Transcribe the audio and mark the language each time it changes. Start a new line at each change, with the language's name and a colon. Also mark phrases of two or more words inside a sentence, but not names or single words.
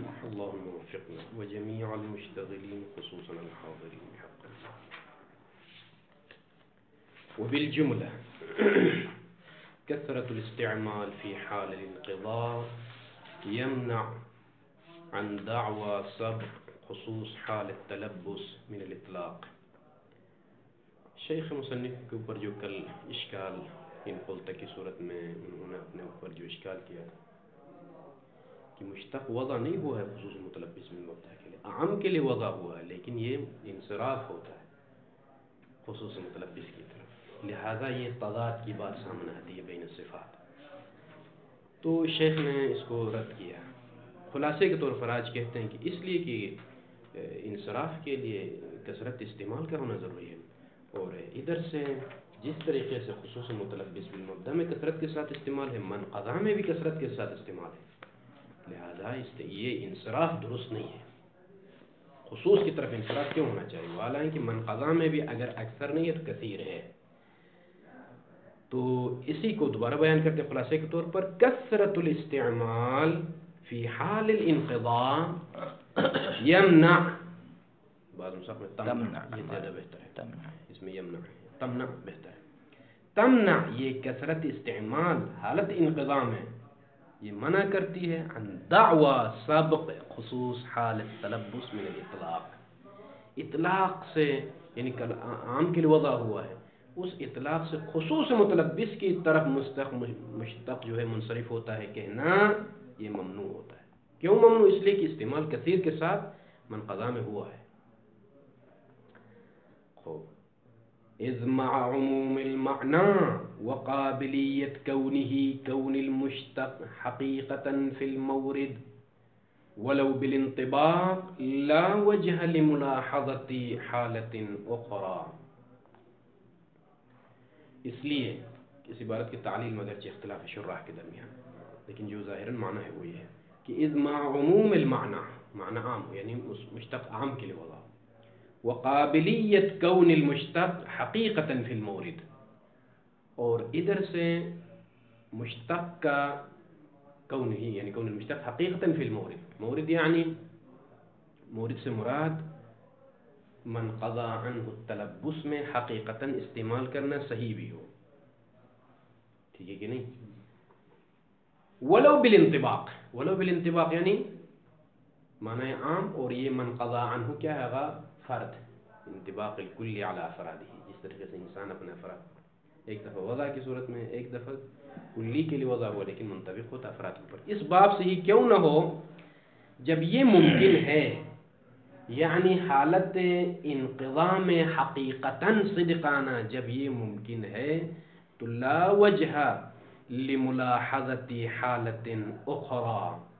Arabic: اللهم وفقنا وجميع المشتغلين خصوصا الحاضرين حقا. وبالجملة كثرة الاستعمال في حال الانقضاء يمنع عن دعوى سبق خصوص حال التلبس من الإطلاق.
Urdu: شیخ مصنف کے اوپر جو کل اشکال
Arabic: ان قلتہ
Urdu: کی صورت میں انہوں نے اپنے اوپر جو اشکال کیا کہ مشتق وضع نہیں ہوا ہے خصوص متلبس من مبتدا کے لیے، عام کے لیے وضع ہوا ہے لیکن یہ انصراف ہوتا ہے خصوص متلبس کی طرف، لہذا یہ تضاد کی بات سامنے آتی ہے
Arabic: بین الصفات.
Urdu: تو شیخ نے اس کو رد کیا. خلاصے کے طور پر آج کہتے ہیں کہ اس لیے کہ انصراف کے لیے کثرت استعمال کا ہونا ضروری ہے، اور ادھر سے جس طریقے سے خصوص متلبس بالمبدا میں کثرت کے ساتھ استعمال ہے، منقضا میں بھی کثرت کے ساتھ استعمال ہے، لہذا یہ انصراف درست نہیں ہے. خصوص کی طرف انصراف کیوں ہونا چاہیے؟ حالانکہ منقضا میں بھی اگر اکثر نہیں ہے تو کثیر ہے. تو اسی کو دوبارہ بیان کرتے ہیں خلاصے کے طور پر،
Arabic: کثرت الاستعمال فی حال الانقضاء یمنع،
Urdu: بعض نسخ میں تمنع، یہ زیادہ بہتر ہے، اس میں یمنع ہے، تمنع بہتر ہے. تمنع یہ کثرت استعمال حالت انقضاء میں یہ منع کرتی ہے
Arabic: عن دعوی سبق خصوص حال التلبس من الاطلاق.
Urdu: اطلاق سے یعنی عام کے لیے وضع ہوا ہے، اس اطلاق سے خصوص متلبس کی طرف مشتق جو ہے منصرف ہوتا ہے، کہنا یہ ممنوع ہوتا ہے. کیوں ممنوع؟ اس لیے کہ استعمال کثیر کے ساتھ منقضا میں ہوا ہے.
Arabic: اذ مع عموم المعنى وقابلية كون المشتق حقيقة في المورد ولو بالانطباق لا وجه لملاحظة حالة أخرى.
Urdu: اس لیے اس عبارت کی تعلیل میں اگرچہ اختلاف شراح کے درمیان، لیکن جو ظاہراً معنی ہے وہ یہ ہے کہ
Arabic: اذ مع عموم المعنى،
Urdu: معنی عام یعنی اس مشتق عام کے لیے وضع،
Arabic: وقابلیت کون المشتق حقیقتاً فی المورد،
Urdu: اور ادھر سے مشتق کا کون ہی یعنی
Arabic: کون المشتق حقیقتاً فی المورد،
Urdu: مورد یعنی مورد سے مراد
Arabic: من قضا عنہ
Urdu: التلبس میں حقیقتاً استعمال کرنا صحیح بھی ہو. ٹھیک ہے کہ نہیں؟
Arabic: ولو بالانطباق، ولو بالانطباق
Urdu: یعنی معنی عام، اور یہ
Arabic: من قضا عنہ
Urdu: کیا ہے؟
Arabic: فرد، انطباق الکلی علی افرادہ،
Urdu: جس طریقے سے انسان اپنے افراد ایک دفعہ وضع کی صورت میں ایک دفعہ کلی کے لیے وضع ہوا لیکن منطبق ہوتا افراد کے اوپر. اس باب سے ہی کیوں نہ ہو جب یہ ممکن ہے، یعنی حالت انقضاء میں حقیقتاً صدقانہ جب یہ ممکن ہے تو
Arabic: لا وجہ لملاحظت حالت اخرى.